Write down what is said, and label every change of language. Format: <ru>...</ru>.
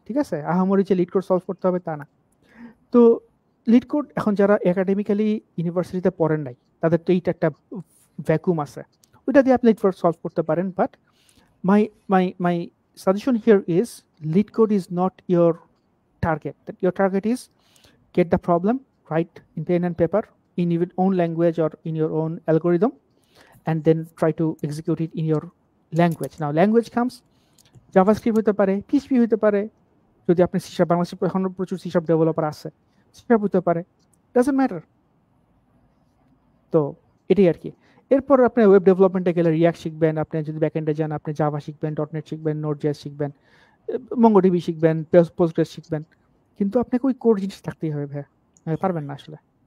<bn>ঠিক আছে, আহামরি যে লিড কোড সলভ করতে হবে তা না। তো লিড কোড এখন যারা একাডেমিক্যালি ইউনিভার্সিটিতে পড়েন নাই, তাদের তো এইটা একটা ভ্যাকুম আছে, ওইটা দিয়ে আপনি লিড কোড সলভ করতে পারেন।</bn> <en>But my suggestion here is LeetCode is not your target. That your target is get the problem, write in pen and paper in your own language or in your own algorithm, and then try to execute it in your language. Now language comes</en> <bn>JavaScript হতে পারে, PHP হতে পারে, যদি আপনি C# বাংলাদেশে এখন প্রচুর C# developer আছে, C# হতে পারে,</bn> <en>Doesn't matter.</en> <bn>তো এটাই আর কি। এরপর আপনি ওয়েব ডেভেলপমেন্টে গেলে রিয়াক্ট শিখবেন, আপনি যদি ব্যাকএন্ডে যান আপনি জাভা শিখবেন, ডটনেট শিখবেন, নোড.js শিখবেন, মঙ্গোডিবি শিখবেন, পোস্টগ্রেস শিখবেন, কিন্তু আপনাকে ওই কোর জিনিস থাকতেই হবে ভাই, পারবেন না আসলে।</bn>